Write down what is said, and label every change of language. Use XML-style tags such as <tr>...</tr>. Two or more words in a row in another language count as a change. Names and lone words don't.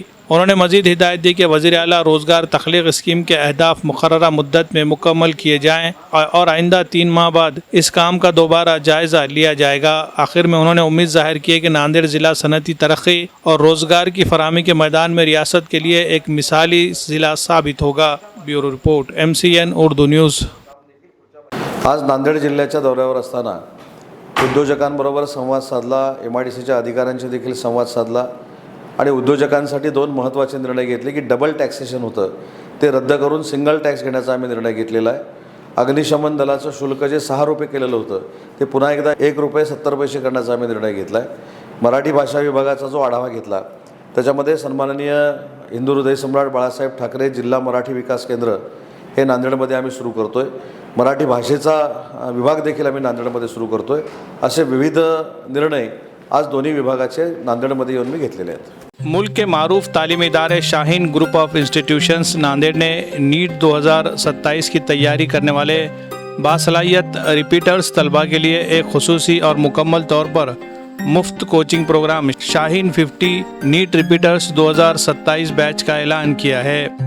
<ur>انہوں نے مزید ہدایت دی کہ وزیر اعلیٰ روزگار تخلیق اسکیم کے اہداف مقررہ مدت میں مکمل کیے جائیں اور آئندہ 3 ماہ بعد اس کام کا دوبارہ جائزہ لیا جائے گا۔ آخر میں انہوں نے امید ظاہر کی کہ ناندیڑ ضلع صنعتی ترقی اور روزگار کی فراہمی کے میدان میں ریاست کے لیے ایک مثالی ضلع ثابت ہوگا۔ بیورو رپورٹ MCN اردو نیوز۔</ur> <mr>आज नांदेड जिल्ह्याच्या दौऱ्यावर असताना उद्योजकांबरोबर संवाद साधला, MIDCच्या अधिकाऱ्यांशी देखील संवाद साधला आणि उद्योजकांसाठी 2 महत्त्वाचे निर्णय घेतले की</mr> <en>double taxation</en> <mr>होतं ते रद्द करून</mr> <en>single tax</en> <mr>घेण्याचा आम्ही निर्णय घेतलेला आहे। अग्निशमन दलाचं शुल्क जे 6 रुपये केलेलं होतं ते पुन्हा एकदा 1 रुपये 70 पैसे करण्याचा आम्ही निर्णय घेतला आहे। मराठी भाषा विभागाचा जो आढावा घेतला त्याच्यामध्ये सन्माननीय हिंदू हृदय सम्राट बाळासाहेब ठाकरे जिल्हा मराठी विकास केंद्र हे नांदेडमध्ये आम्ही सुरू करतोय। मराठी भाषेचा विभाग देखील आम्ही नांदेडमध्ये सुरू करतोय। असे विविध निर्णय आज दोन्ही विभागाचे नांदेडमध्ये येऊन मी घेतलेले आहेत।</mr> <ur>ملک کے معروف تعلیمی ادارے شاہین گروپ آف انسٹی ٹیوشنز ناندیڑ نے نیٹ 2027 کی تیاری کرنے والے باصلاحیت ریپیٹرز طلبہ کے لیے ایک خصوصی اور مکمل طور پر مفت</ur> <en>coaching program</en> <ur>شاہین 50 نیٹ ریپیٹرز 2027 بیچ کا اعلان کیا ہے.</ur>